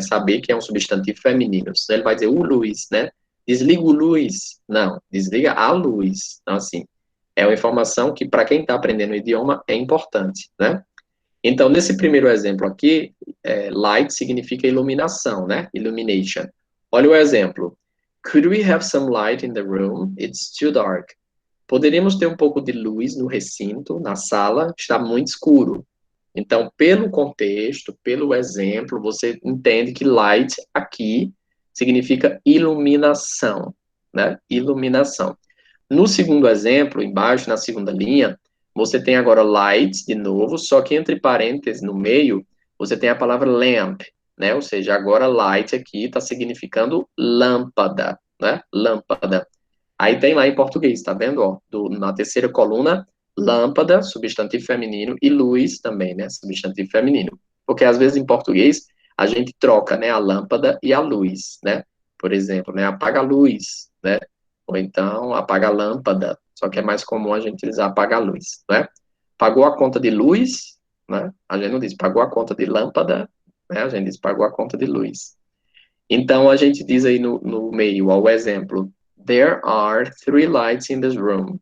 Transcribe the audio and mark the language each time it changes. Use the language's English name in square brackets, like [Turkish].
[Portuguese] Saber que é um substantivo feminino. Senão ele vai dizer o Luiz, né? Desliga o luz. Não, desliga a luz. Então, assim, é uma informação que, para quem está aprendendo o idioma, é importante, né? Então, nesse primeiro exemplo aqui, light significa iluminação, né? [English] Illumination. [Portuguese] Olha o exemplo. [English] Could we have some light in the room? It's too dark. [Portuguese] Poderíamos ter um pouco de luz no recinto, na sala, está muito escuro. Então, pelo contexto, pelo exemplo, você entende que light aqui significa iluminação, né? Iluminação. No segundo exemplo, embaixo, na segunda linha, você tem agora light, de novo, só que entre parênteses, no meio, você tem a palavra lamp, né? Ou seja, agora light aqui está significando lâmpada, né? Lâmpada. Aí tem lá em português, tá vendo? Ó, na terceira coluna, lâmpada, substantivo feminino, e luz também, né? Substantivo feminino. Porque às vezes em português a gente troca, né? A lâmpada e a luz, né? Por exemplo, né? Apaga a luz, né? Ou então apaga a lâmpada. Só que é mais comum a gente utilizar apaga a luz, né? Pagou a conta de luz, né? A gente não diz pagou a conta de lâmpada, né? A gente diz pagou a conta de luz. Então a gente diz aí no meio, ó, o exemplo. [English] There are 3 lights in this room.